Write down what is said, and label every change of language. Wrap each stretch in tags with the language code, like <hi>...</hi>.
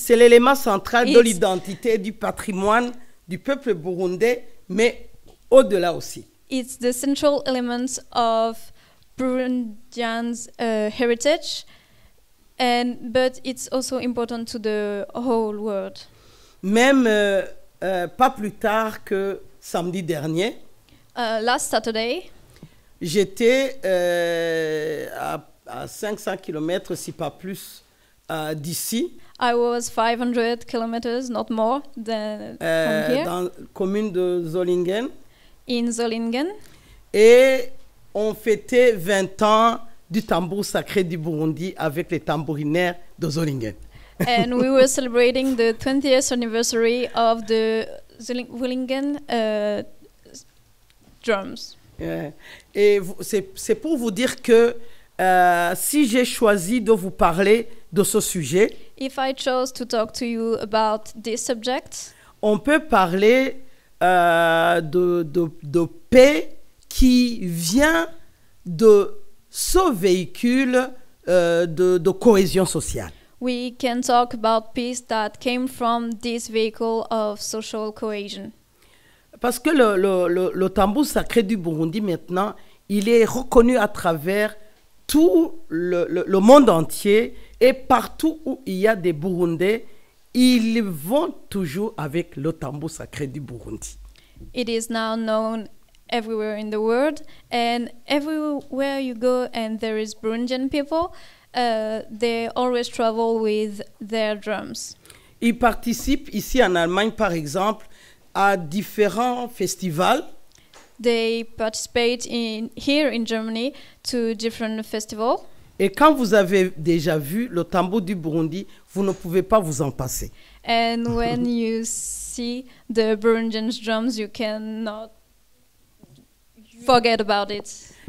<fr>C'est l'élément central de</fr> <en>It's-</en> <fr>l'identité et du patrimoine du peuple burundais, mais au-delà aussi.</fr> <en>It's the central element of Burundians' heritage, but it's also important to the whole world.</en> <fr>Même pas plus tard que samedi dernier,</fr> <en>Last Saturday,</en> <fr>j'étais à 500 km, si pas plus, d'ici,</fr> <en>I was 500 kilometers, not more, than from here,</en> <fr>dans la commune de Zolingen.</fr> <en>in Zolingen.</en> <fr>Et on fêtait 20 ans du tambour sacré du Burundi avec les tambourinaires de Zolingen.</fr> <en>And we were celebrating the 20th anniversary of the Zolingen drums.</en> <fr>Et c'est pour vous dire que si j'ai choisi de vous parler de ce sujet,</fr> <en>If I chose to talk to you about this subject,</en> <fr>on peut parler de paix qui vient de ce véhicule de cohésion sociale.</fr> <en>we can talk about peace that came from this vehicle of social cohesion.</en> <fr>parce que le tambour sacré du Burundi maintenant, il est reconnu à travers tout le monde entier, et partout où il y a des Burundais, ils vont toujours avec le tambour sacré du Burundi.</fr> <en>It is now known everywhere in the world, and everywhere you go and there is Burundian people, they always travel with their drums.</en> <fr>Ils participent ici en Allemagne, par exemple, à différents festivals.</fr> <en>They participate here in Germany to different festivals.</en> <fr>Et quand vous avez déjà vu le tambour du Burundi, vous ne pouvez pas vous en passer.</fr> <en>And when you see the Burundian drums, you cannot forget about it.</en>